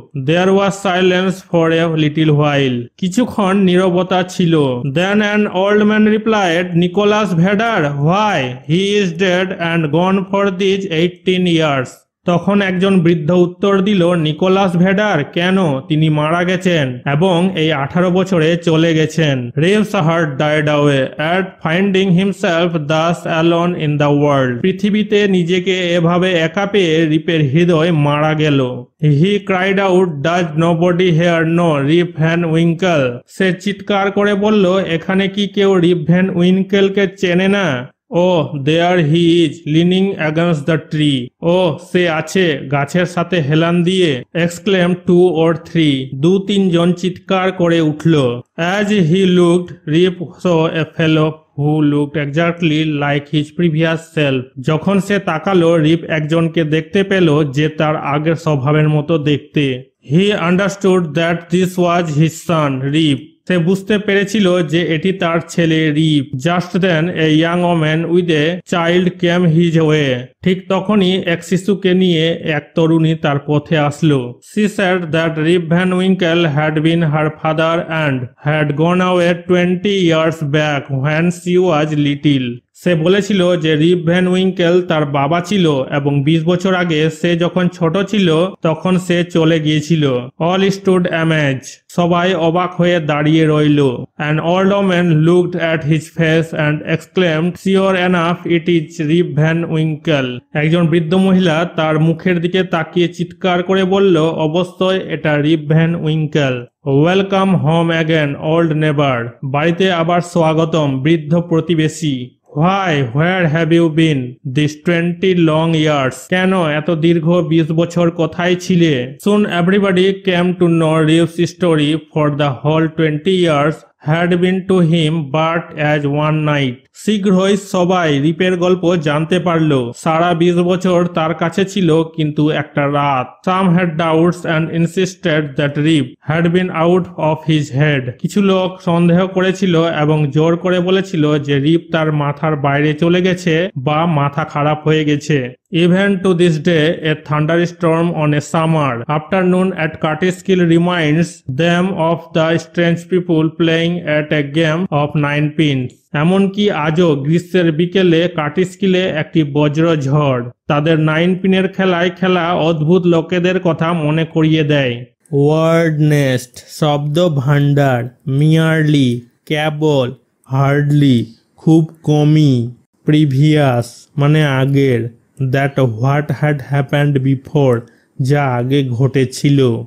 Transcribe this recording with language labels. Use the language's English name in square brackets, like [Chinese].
[English] There was silence for a little while. [Bangla] কিছুক্ষণ নীরবতা ছিল। [English] Then an old man replied, Nicholas Vedder, why? He is dead and gone for these 18 years. [Bangla] তখন একজন বৃদ্ধ উত্তর দিল, নিকোলাস ভেডার কেন? তিনি মারা গেছেন এবং এই 18 বছরে চলে গেছেন। [English] Rip's heart died away at finding himself thus alone in the world. [Bangla] পৃথিবীতে নিজেকে এভাবে একা পেয়ে রিপের হৃদয় মারা গেল। [English] He cried out, does nobody here know Rip Van Winkle? [Bangla] সে চিৎকার করে বলল, এখানে কি কেউ রিপ ভ্যান উইনকেলকে চেনে না? [English] Oh, there he is, leaning against the tree. [Bangla] Oh, সে আছে গাছের সাথে হেলান দিয়ে। [English] Exclaimed 2 or 3. [Bangla] 2-3 জন চিৎকার করে উঠল। [English] As he looked, Rip saw a fellow who looked exactly like his previous self. [Bangla] যখন সে তাকালো, রিপ একজনকে দেখতে পেল যে তার আগের স্বভাবের মতো দেখতে। [English] He understood that this was his son, Rip. [Bangla] সে বুঝতে পেরেছিল যে এটি তার ছেলে রিপ। [English] Just then a young woman with a child came his way. [Bangla] ঠিক তখনই এক শিশুকে নিয়ে এক তরুণী তার পথে আসলো। [English] She said that Rip Van Winkle had been her father and had gone away 20 years back when she was little. [Bangla] সে বলেছিল যে রিপ ভ্যান উইঙ্কেল তার বাবা ছিল এবং 20 বছর আগে সে যখন ছোট ছিল তখন সে চলে গিয়েছিল। [English] All stood amazed. [Bangla] সবাই অবাক হয়ে দাঁড়িয়ে রইল। [English] An old woman looked at his face and exclaimed, sure enough it is Rip Van Winkle. [Bangla] একজন বৃদ্ধ মহিলা তার মুখের দিকে তাকিয়ে চিৎকার করে বলল, অবশ্যই এটা রিপ Van Winkle. [English] Welcome home again old neighbour. [Bangla] বাড়িতে আবার স্বাগতম বৃদ্ধ প্রতিবেশী। [English] Why? Where have you been? These 20 long years. [Bangla] কেন এত দীর্ঘ 20 বছর কোথায় ছিলে? [English] Soon everybody came to know Rip's story for the whole 20 years had been to him but as one night. [Bangla] শীঘ্রই সবাই রিপের গল্প জানতে পারল। সারা 20 বছর তার কাছে ছিল কিন্তু একটা রাত। [English] Some had doubts and insisted that Rip had been out of his head. [Bangla] কিছু লোক সন্দেহ করেছিল এবং জোর করে বলেছিল যে রিপ তার মাথার বাইরে চলে গেছে বা মাথা খারাপ হয়ে গেছে। [English] Even to this day, a thunderstorm on a summer afternoon at Cartiskill reminds them of the strange people playing at a game of 9 pins. [Bangla] এমনকি আজও গ্রীষ্মের বিকেলে কাটিস্কিলে একটি বজ্র ঝড় তাদের 9 পিনের খেলায় খেলা অদ্ভুত লোকেদের কথা মনে করিয়ে দেয়। [English] word nest [Bangla] শব্দ ভান্ডার। [English] merely [Bangla] কেবল। [English] hardly [Bangla] খুব কমই। [English] previous [Bangla] মানে আগের। [English] that what had happened before [Bangla] যা আগে ঘটেছিল।